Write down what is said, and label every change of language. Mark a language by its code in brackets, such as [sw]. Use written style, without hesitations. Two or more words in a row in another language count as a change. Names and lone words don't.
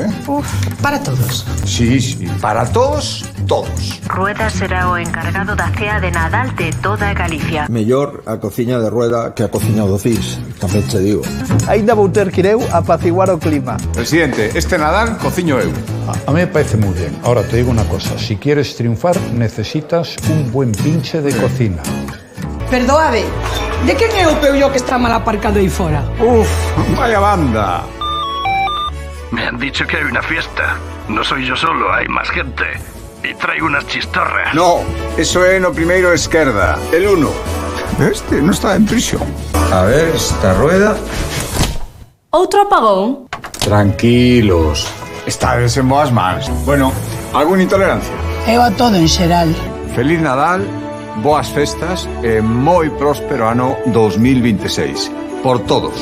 [es] Para todos. Sí, para todos, todos. [gl] Rueda será o encargado da cea de Nadal de toda Galicia. Mellor a cociña de Rueda que a cociña do CIS, tamén te digo. Aínda vou ter que ir eu a apaciguar o clima. Presidente, este Nadal cociño eu. [es] A mí me parece muy bien. Ahora te digo una cosa, si quieres triunfar necesitas un buen pinche de cocina. [gl] Perdoade, de quen é o peullo que está mal aparcado aí fora? [es] Uf, vaya banda. Me han dicho que hay una fiesta. No soy yo solo, hay más gente. Y traigo unas chistorras. No, [gl] eso é no primeiro esquerda, el 1. [es] Este no está en prisión. A ver, esta rueda. [gl] Outro apagón? Tranquilos, estades en boas mans. [es] Bueno, alguna intolerancia? [gl] Eu a todo en xeral. Feliz Nadal, boas festas e moi próspero ano 2026.